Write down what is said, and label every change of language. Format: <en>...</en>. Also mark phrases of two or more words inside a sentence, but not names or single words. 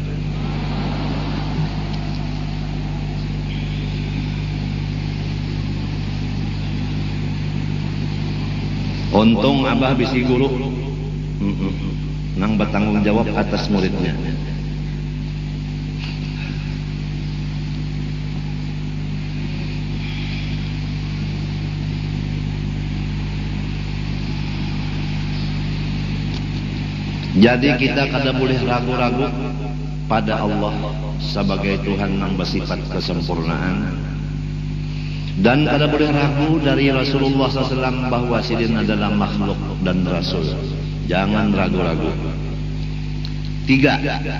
<bjn>Untung abah bisi guru nang bertanggung jawab atas muridnya. Jadi kita kada boleh ragu-ragu pada Allah sebagai Tuhan yang bersifat kesempurnaan, dan kada boleh ragu dari Rasulullah SAW bahwa sidin adalah makhluk dan Rasul. Jangan ragu-ragu. 3.</bjn>